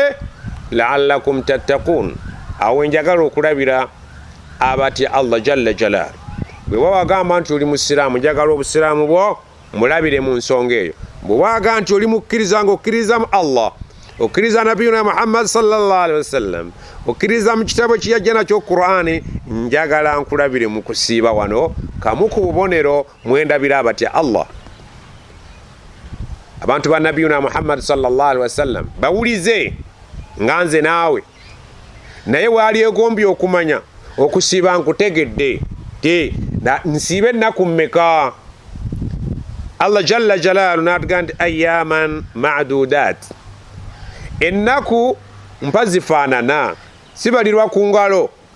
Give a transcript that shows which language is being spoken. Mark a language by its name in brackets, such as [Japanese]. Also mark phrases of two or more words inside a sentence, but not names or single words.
[Arabic] لعلكم تتقون. [Ganda] Awo njagala okulabira abatya Allah [Arabic] جل جلال. [Ganda] Bwe wawagamba nti oli musiraamu, njagala obusiraamu bwo mulabire mu nsonga eyo. Bwe waga nti oli mukkiriza ng'okkiriza mu Allah, okkiriza nabiyuna Muhammad [Arabic] صلى الله عليه وسلم, [Ganda] okkiriza mu kitabo kiyajja nakyo Qur'ani, njagala nkulabire mu kusiiba wano kamu ku bubonero mwendabira abatya Allah. Abantu ba nabiyuna Muhammad [Arabic] صلى الله عليه وسلم [Ganda] bawulize nga nze naawe, naye waali egombye okumanya okusiiba nkutegedde nsiibe ennaku mmeka. Allah [Arabic] جل جلاله [Ganda] n'atugaa nti [Arabic] أياما معدودات. [Ganda] Ennaku mpa zifaanana, sibalirwa ku ngalo.